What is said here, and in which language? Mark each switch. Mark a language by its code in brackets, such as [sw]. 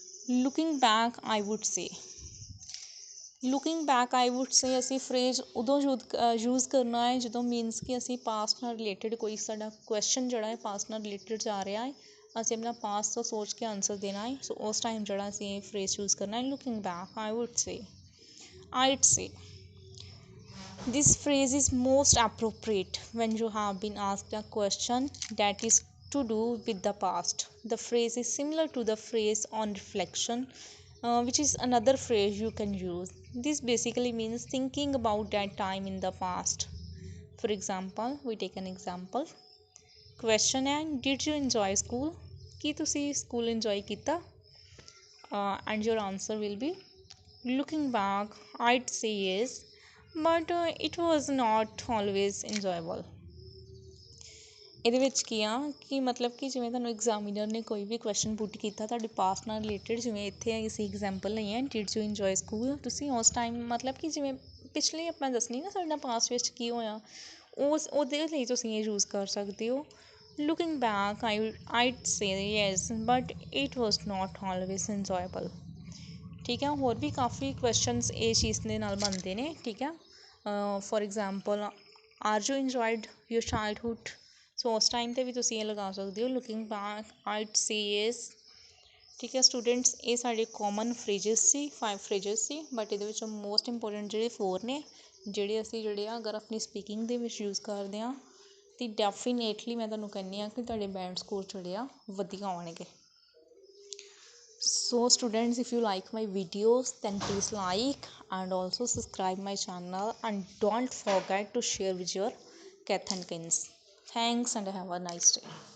[en] looking back I would say, [pa] looking back ਆਈ wood ਸੇ ਅਸੀਂ phrase ਉਦੋਂ use ਕਰਨਾ ਹੈ ਜਦੋਂ ਮੀਨਸ ਕਿ ਅਸੀਂ ਪਾਸਟ ਨਾਲ ਰਿਲੇਟਡ ਕੋਈ ਸਾਡਾ ਕੁਐਸਚਨ ਜਿਹੜਾ ਹੈ ਪਾਸਟ ਨਾਲ ਰਿਲੇਟਡ ਜਾ ਰਿਹਾ ਹੈ, ਅਸੀਂ ਆਪਣਾ ਪਾਸਟ ਤੋਂ ਸੋਚ ਕੇ ਆਨਸਰ ਦੇਣਾ ਹੈ। ਸੋ ਉਸ ਟਾਈਮ ਜਿਹੜਾ ਅਸੀਂ ਇਹ ਫਰੇਜ਼ ਯੂਜ਼ ਕਰਨਾ ਹੈ, [en] Looking back I would say, I'd say. This phrase is most appropriate when you have been asked a question that is to do with the past. The phrase is similar to the phrase on reflection, which is another phrase you can use. This basically means thinking about that time in the past. For example, we take an example. Question [hi] है, [en] did you enjoy school? [pa] ਕੀ ਤੁਸੀਂ school enjoy ਕੀਤਾ? [en] And your answer will be, looking back, I'd say yes, but it was not always enjoyable. [pa] ਇਹਦੇ ਵਿੱਚ ਕੀ ਆ ਕਿ ਮਤਲਬ ਕਿ ਜਿਵੇਂ ਤੁਹਾਨੂੰ ਐਗਜ਼ਾਮੀਨਰ ਨੇ ਕੋਈ ਵੀ ਕੁਐਸਚਨ ਪੁੱਟ ਕੀਤਾ ਤੁਹਾਡੇ ਪਾਸਟ ਨਾਲ ਰਿਲੇਟਡ, ਜਿਵੇਂ ਇੱਥੇ ਅਸੀਂ ਐਗਜ਼ਾਮਪਲ ਲਈ ਹੈ [en] did you enjoy school, [pa] ਤੁਸੀਂ ਉਸ ਟਾਈਮ ਮਤਲਬ ਕਿ ਜਿਵੇਂ ਪਿਛਲੀ ਆਪਾਂ ਦੱਸਣੀ ਨਾ ਸਾਡਾ ਪਾਸਟ ਵਿੱਚ ਕੀ ਹੋਇਆ, ਉਹਦੇ ਲਈ ਤੁਸੀਂ ਇਹ ਯੂਜ਼ ਕਰ ਸਕਦੇ ਹੋ। [en] Looking back I'd say yes but it was not always enjoyable. [pa] ਠੀਕ ਹੈ, ਹੋਰ ਵੀ ਕਾਫੀ ਕੁਐਸਚਨਸ ਇਹ ਚੀਜ਼ ਦੇ ਨਾਲ ਬਣਦੇ ਨੇ। ਠੀਕ ਹੈ, for example [en] are you enjoyed your childhood, [pa] ਸੋ ਉਸ ਟਾਈਮ 'ਤੇ ਵੀ ਤੁਸੀਂ ਇਹ ਲਗਾ ਸਕਦੇ ਹੋ [en] Looking back I'd say yes. [pa] ਠੀਕ ਹੈ ਸਟੂਡੈਂਟਸ, ਇਹ ਸਾਡੇ ਕਾਮਨ ਫਰੇਜਸ ਸੀ, 5 ਫਰੇਜਸ ਸੀ, ਬਟ ਇਹਦੇ ਵਿੱਚੋਂ ਮੋਸਟ ਇੰਪੋਰਟੈਂਟ ਜਿਹੜੇ 4 ਨੇ ਜਿਹੜੇ ਅਸੀਂ ਅਗਰ ਆਪਣੀ ਸਪੀਕਿੰਗ ਦੇ ਵਿੱਚ ਯੂਜ਼ ਕਰਦੇ ਹਾਂ ਤਾਂ ਡੈਫੀਨੇਟਲੀ ਮੈਂ ਤੁਹਾਨੂੰ ਕਹਿੰਦੀ ਹਾਂ ਕਿ ਤੁਹਾਡੇ ਬੈਂਡ ਸਕੋਰ ਜਿਹੜੇ ਆ ਵਧੀਆ ਆਉਣਗੇ। [en] So students, if you like my videos then please like and also subscribe my channel and don't forget to share with your kith and kins. Thanks and have a nice day.